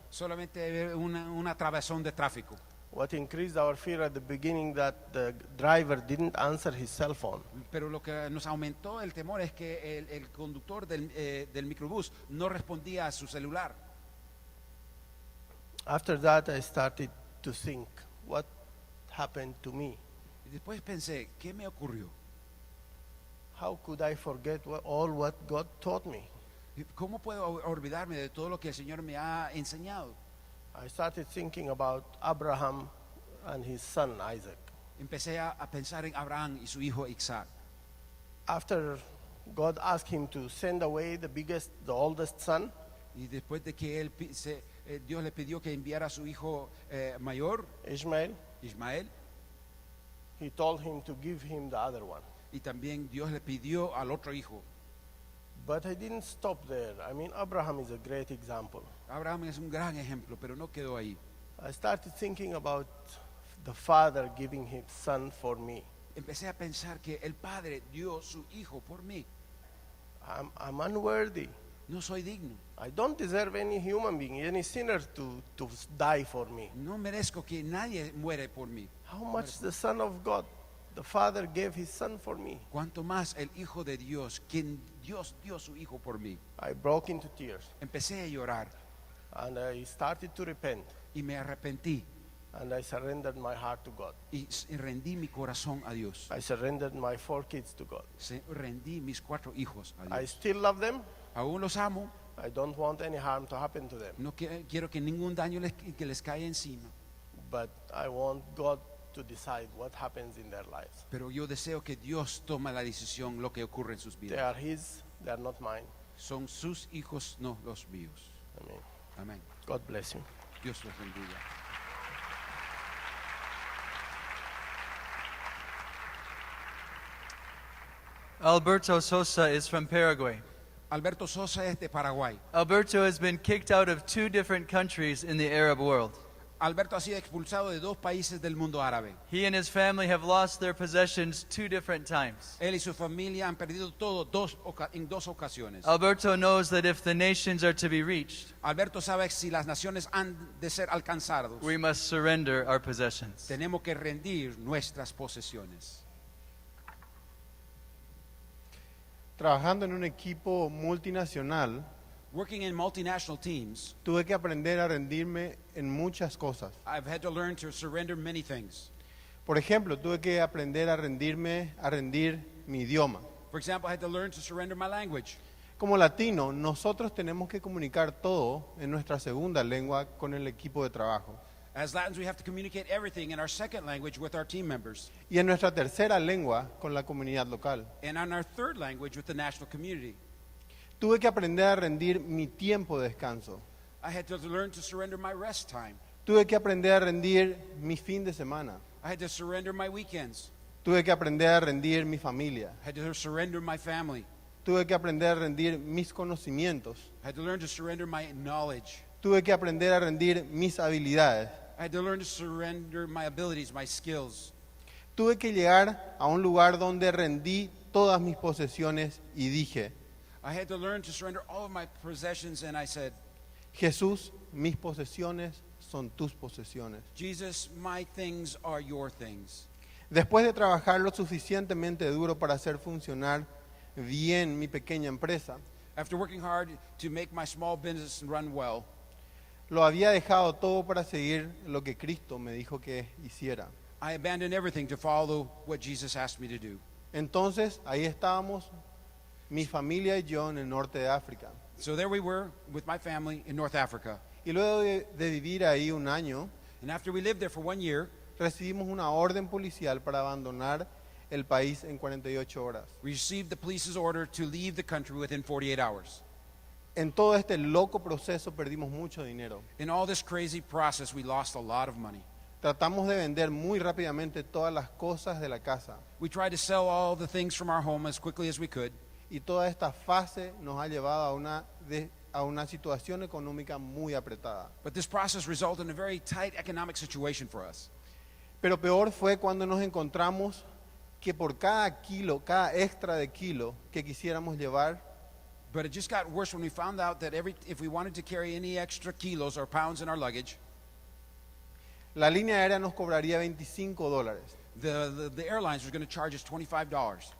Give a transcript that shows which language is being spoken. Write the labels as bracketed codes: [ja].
[es] solamente una atravesón de tráfico. [en] What increased our fear at the beginning that the driver didn't answer his cell phone. [es] Pero lo que nos aumentó el temor es que el conductor del microbús no respondía a su celular. [en] After that, I started to think, what happened to me? [es] Y después pensé, ¿qué me ocurrió? [en] How could I forget all what God taught me? [es] ¿Cómo puedo olvidarme de todo lo que el Señor me ha enseñado? [en] I started thinking about Abraham and his son Isaac. [es] Empecé a pensar en Abraham y su hijo Isaac. [en] After God asked him to send away the oldest son, [es] Y después de que Dios le pidió que enviara a su hijo mayor, [en] Ishmael, [es] Ismael, [en] he told him to give him the other one. [es] y también Dios le pidió al otro hijo. [en] But I didn't stop there. I mean, Abraham is a great example. [es] Abraham es un gran ejemplo, pero no quedó ahí. [en] I started thinking about the father giving his son for me. [es] Empecé a pensar que el Padre dio su hijo por mí. [en] I'm unworthy. [es] No soy digno. [en] I don't deserve any human being, any sinner to die for me. [es] No merezco que nadie muere por mí. [en] How much the Son of God, the Father gave his son for me. [es] Cuanto más el Hijo de Dios, quien Dios dio su hijo por mí. [en] I broke into tears [es] Empecé a llorar [en] and I started to repent [es] y me arrepentí [en] and I surrendered my heart to God. [es] y rendí mi corazón a Dios. [en] I surrendered my 4 kids to God. [es] Rendí mis 4 hijos a [en] I [es] Dios. [en] still love them. [es] Aún los amo. [en] I don't want any harm to happen to them. [es] No quiero que ningún daño que les caiga encima. [en] But I want God to decide what happens in their lives. [es] Pero yo deseo que Dios tome la decisión lo que ocurre en sus [en] They [es] vidas. [en] are his, they are not mine. [es] Son sus hijos, no los míos. [en] Amen. [es] Amén. [en] God bless you. [es] Dios los bendiga. [en] Alberto Sosa is from Paraguay. [es] Alberto Sosa es de Paraguay. [en] Alberto has been kicked out of 2 different countries in the Arab world. [es] Alberto ha sido expulsado de 2 países del mundo árabe. [en] He and his family have lost their possessions 2 different times. [es] Él y su familia han perdido todo en 2 ocasiones. [en] Alberto knows that if the nations are to be reached, [es] Alberto sabe que si las naciones han de ser alcanzadas, [en] we must surrender our possessions. [es] tenemos que rendir nuestras posesiones. Trabajando en un equipo multinacional, [en] Working in multinational teams, [es] tuve que aprender a rendirme en muchas cosas. [en] I've had to learn to surrender many things. [es] Por ejemplo, tuve que aprender a rendir mi idioma. [en] For example, I had to learn to surrender my language. [es] Como latino, nosotros tenemos que comunicar todo en nuestra segunda lengua con el equipo de trabajo. [en] As Latins, we have to communicate everything in our second language with our team members, [es] Y en nuestra tercera lengua con la comunidad local. [en] and in our third language with the national community. [es] Tuve que aprender a rendir mi tiempo de descanso. [en] I had to learn to surrender my rest time. [es] Tuve que aprender a rendir mi fin de semana. [en] I had to surrender my weekends. [es] Tuve que aprender a rendir mi familia. [en] I had to surrender my family. [es] Tuve que aprender a rendir mis conocimientos. [en] I had to learn to surrender my knowledge. [es] Tuve que aprender a rendir mis habilidades. [en] I had to learn to surrender my abilities, my skills. [es] Tuve que llegar a un lugar donde rendí todas mis posesiones y dije, [en] I had to learn to surrender all of my possessions, and I said, [es] Jesús, mis posesiones son tus posesiones. [en] Jesus, my things are your things. [es] Después de trabajar lo suficientemente duro para hacer funcionar bien mi pequeña empresa, [en] After working hard to make my small business run well, [es] lo había dejado todo para seguir lo que Cristo me dijo que hiciera. [en] I abandoned everything to follow what Jesus asked me to do. [es] Entonces, ahí estábamos, mi familia y yo en el norte de África. [en] So there we were with my family in North Africa. [es] Y luego de vivir ahí un año, [en] And after we lived there for 1 year, [es] recibimos una orden policial para abandonar el país en 48 horas. [en] we received the police's order to leave the country within 48 hours. [es] En todo este loco proceso perdimos mucho dinero. [en] In all this crazy process, we lost a lot of money. [es] Tratamos de vender muy rápidamente todas las cosas de la casa. [en] We tried to sell all the things from our home as quickly as we could. [es] Y toda esta fase nos ha llevado a una situación económica muy apretada. [en] But this process resulted in a very tight economic situation for us. [es] Pero peor fue cuando nos encontramos que por cada kilo, cada extra de kilo que quisiéramos llevar, [en] But it just got worse when we found out that if we wanted to carry any extra kilos or pounds in our luggage, [es] la línea aérea nos cobraría $25. [en] the airlines were going to charge us $25.